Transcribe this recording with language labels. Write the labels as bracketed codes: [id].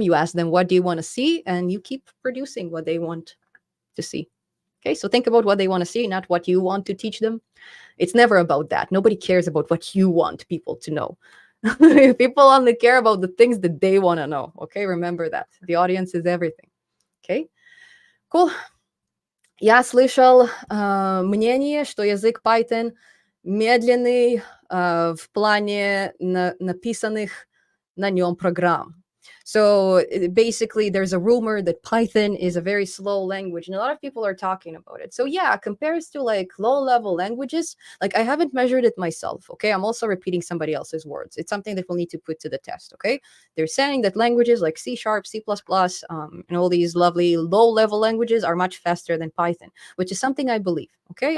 [en] You ask them, what do you want to see? And you keep producing what they want to see. Okay, so think about what they want to see, not what you want to teach them. It's never about that. Nobody cares about what you want people to know. People only care about the things that they want to know. Okay, remember that. The audience is everything. Okay, cool. [ru] Я слышал мнение, что язык Python медленный в плане написанных на нем программ. [en] So basically, there's a rumor that Python is a very slow language, and a lot of people are talking about it. So yeah, compared to like low-level languages, like I haven't measured it myself, okay? I'm also repeating somebody else's words. It's something that we'll need to put to the test, okay? They're saying that languages like C#, C++, and all these lovely low-level languages are much faster than Python, which is something I believe, okay?